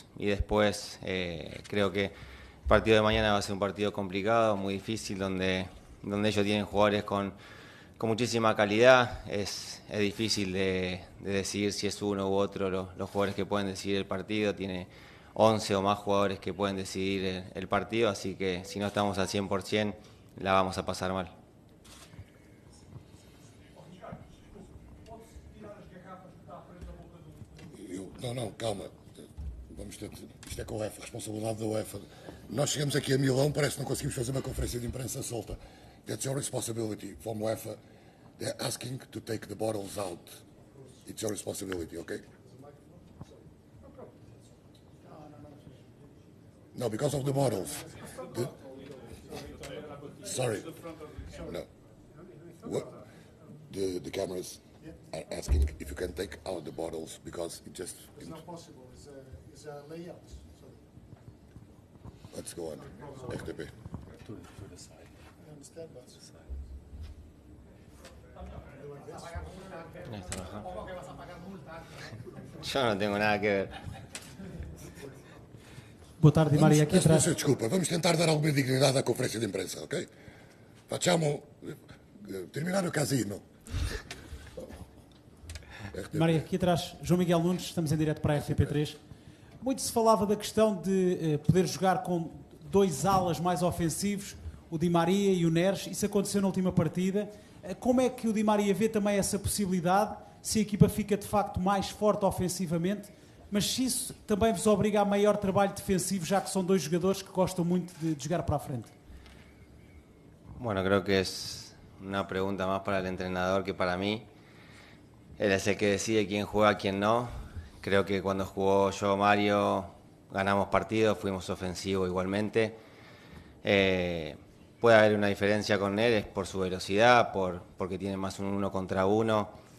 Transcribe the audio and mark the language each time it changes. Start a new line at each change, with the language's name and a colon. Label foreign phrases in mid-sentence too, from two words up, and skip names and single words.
Spanish: Y después creo que el partido de mañana va a ser un partido complicado, muy difícil, donde ellos tienen jugadores con muchísima calidad. Es difícil de decidir si es uno u otro los jugadores que pueden decidir el partido. Tiene 11 o más jugadores que pueden decidir el partido, así que si no estamos al 100% la vamos a pasar mal.
Portuguese: Não, calma. Vamos ter... Isto é com a UEFA, responsabilidade da UEFA. Nós chegamos aqui a Milão, parece que não conseguimos fazer uma conferência de imprensa solta.
English: That's your responsibility from UEFA. They're asking to take the bottles out. It's your responsibility, okay? No, because of the bottles. Sorry. No. What? The cameras are asking if you can take out the bottles because it just... It's not possible. It's a layout. Let's go on. FTP.
Spanish: Yo no tengo nada que ver.
Portuguese: Boa tarde, Di Maria. Aqui atrás. Desculpa, vamos tentar dar alguma dignidade à conferência de imprensa, ok? Facciamo terminar o casino. Di Maria, aqui atrás, João Miguel Nunes, estamos em direto para a RTP3. Muito se falava da questão de poder jogar com dois alas mais ofensivos, o Di Maria e o Neres. Isso aconteceu na última partida. Como é que o Di Maria vê também essa possibilidade, se a equipa fica de facto mais forte ofensivamente, mas se isso também vos obriga a maior trabalho defensivo, já que são dois jogadores que gostam muito de jogar para a frente?
Spanish: Bueno, creo que es una pregunta más para el entrenador que para mí. Él es el que decide quién juega, quién no. Creo que cuando jugó yo Mario ganamos partidos, fuimos ofensivos igualmente. Puede haber una diferencia con él, es por su velocidad, porque tiene más un 1 contra 1.